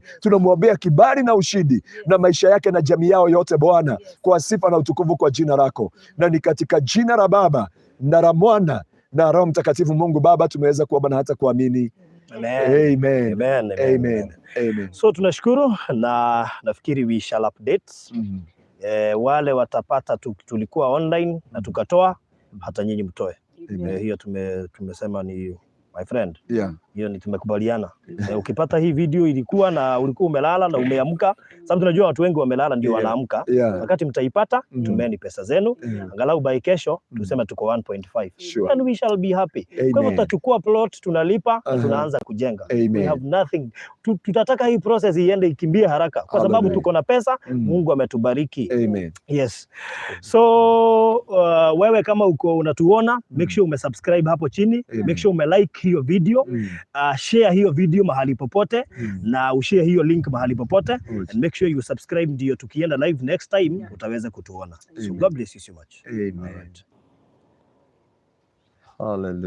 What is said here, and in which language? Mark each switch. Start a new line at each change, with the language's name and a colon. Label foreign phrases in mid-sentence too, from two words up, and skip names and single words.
Swahili: Tunamwombea kibali na ushindi na maisha yake na jamii yao yote Bwana, kwa sifa na utukufu kwa jina lako, na ni katika jina la Baba na la Mwana na Roho Mtakatifu. Mungu Baba, tumeweza kuomba na hata kuamini. Amen. Amen. Amen. Amen. Amen. So tunashukuru, na nafikiri
English: we shall update.
Swahili: Wale watapata tulikuwa online na tukatoa, hata nyinyi mtoe. Hiyo tumesema ni
English: my friend. Yeah.
Swahili: Hiyo ni tumekubaliana. Ukipata hii video ilikuwa na ulikuwa umelala na umeamka, sababu tunajua watu wengi wamelala ndio wanaamka. Wakati mtaipata, tumeni pesa zenu, angalau by kesho tuseme tuko 1.5.
English: Sure. And we shall be happy.
Swahili: Kwa hivyo tutachukua plot, tunalipa na tunaanza kujenga.
English: We have nothing.
Swahili: Tutataka hii process iende ikimbie haraka, kwa sababu tuko na pesa. Mungu ametubariki. Amen.
English: Yes.
Swahili: So wewe kama uko unatuona,
English: make sure
Swahili: umesubscribe hapo chini.
English: Make sure
Swahili: umelike hiyo video. Share hiyo video mahali popote, na ushare hiyo link mahali popote,
English: and make sure you subscribe,
Swahili: ndio tukienda live
English: next time
Swahili: utaweza kutuona.
English: So God bless you so much. Amen. Hallelujah.